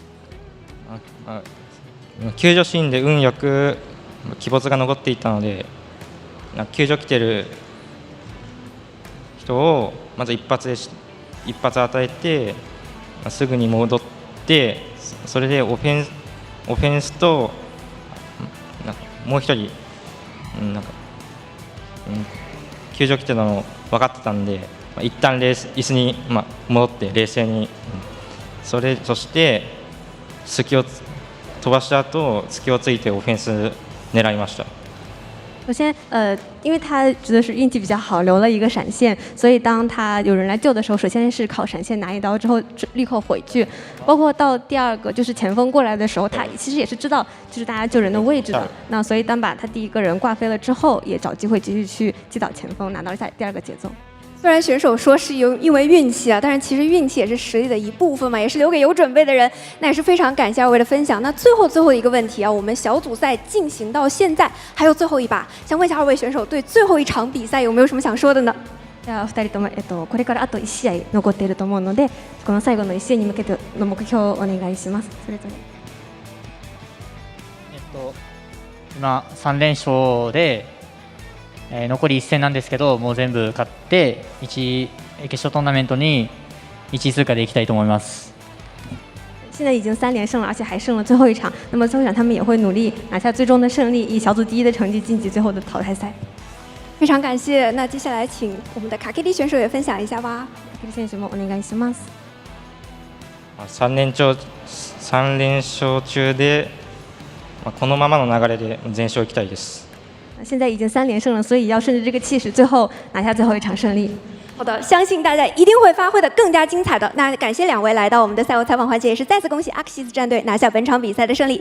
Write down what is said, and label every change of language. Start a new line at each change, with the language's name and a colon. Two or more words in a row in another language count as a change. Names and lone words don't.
Japanese: 救助シーンで運よく鬼没が残っていたので、救助来てる人をまず一発与えて、すぐに戻って、それでオフェンスともう一人救助来てたの分かってたんで、一旦椅子に戻って冷静に、そして隙を飛ばした後隙をついてオフェンス狙いました。
Chinese: 首先，因为他觉得是运气比较好，留了一个闪现，所以当他有人来救的时候，首先是靠闪现拿一刀，之后立刻回去。包括到第二个就是前锋过来的时候，他其实也是知道就是大家救人的位置的。那所以当把他第一个人挂飞了之后，也找机会继续去击倒前锋，拿到第二个节奏。虽然选手说是因为运气啊，但是其实运气也是实力的一部分嘛，也是留给有准备的人。那也是非常感谢2位的分享。那最后一个问题啊，我们小组赛进行到现在还有最后一把，想问一下2位选手对最后一场比赛有没有什么想说的呢？
Japanese: じゃあ2人ともこれからあと1試合残っていると思うので、この最後の1試合に向けての目標をお願いします。それぞれ。今3連勝で。残り1戦なんですけど、もう全部勝って決勝トーナメントに1位通過でいきたいと思います。
Chinese: 现在已经3连胜了，而且还剩了最后一场。那么最后一场他们也会努力拿下最终的胜利，以小组第1的成绩晋级最后的淘汰赛。非常感谢。那接下来请我们的卡 KD 选手也分享一下吧。
Japanese: 卡 KD 選手もお願いします。 3連勝中で、このままの流れで全勝いきたいです。
Chinese: 现在已经3连胜了，所以要顺着这个气势，最后拿下最后一场胜利。好的，相信大家一定会发挥得更加精彩的。那感谢2位来到我们的赛后采访环节，也是再次恭喜 AXIZ 战队拿下本场比赛的胜利。